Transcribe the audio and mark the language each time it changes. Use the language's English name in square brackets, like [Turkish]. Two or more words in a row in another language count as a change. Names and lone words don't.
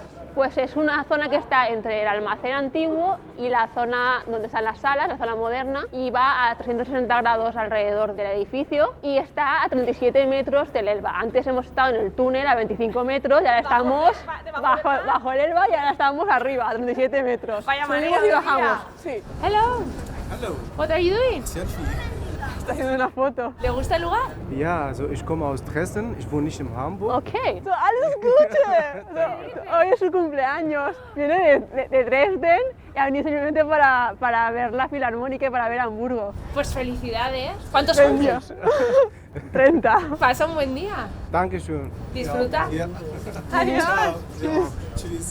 [Spanish] Pues es una zona que está entre el almacén antiguo y la zona donde están las salas, la zona moderna, y va a 360 grados alrededor del edificio y está a 37 metros del Elba. Antes hemos estado en el túnel a 25 metros y ahora estamos bajo el Elba y ahora estamos arriba a 37 metros. Vaya Subimos manera y de bajamos. vida. Sí. [English] Hello. [German] Hallo, [English] What are you doing? Selfie. [Spanish] Está haciendo una foto. ¿Le gusta el lugar? [German] Ja, also ich komme aus Dresden, ich wohne nicht in Hamburg. Ok. So, alles Gute. [Spanish] Hoy es su cumpleaños. Viene de Dresden y ha venido simplemente para ver la Filarmónica y para ver Hamburgo. Pues felicidades. ¿Cuántos cumples? 30. Pasa un buen día. [German] Dankeschön. [Spanish] Disfruta. [German] Ja. [Spanish] Adiós. [German] Tschüss.